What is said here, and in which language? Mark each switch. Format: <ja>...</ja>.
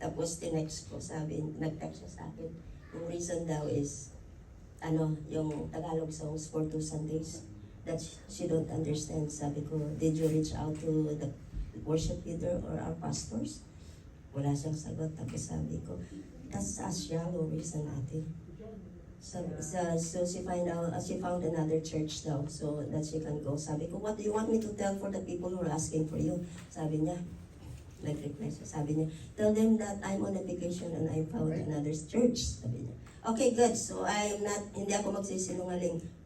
<tl>Tapos tinext ko, nag-text siya sa akin.</tl> <en>Yung reason daw is, yung Tagalog songs for 2 Sundays that she don't understand.</en> <tl>Sabi ko,</tl> <en>did you reach out to the worship leader or our pastors?</en> <tl>Wala siyang sagot. Tapos sabi ko,</tl> <en>that's a shallow reason, ate. So she found another church daw so that she can go.</en> <tl>Sabi ko,</tl> <en>what do you want me to tell for the people who are asking for you?</en> <tl>Sabi niya, nag-reply siya. Sabi niya,</tl> <en>tell them that I'm on a vacation and I found another church.</en> <tl>Sabi niya, okay, good. So hindi ako magsisinungaling.</tl>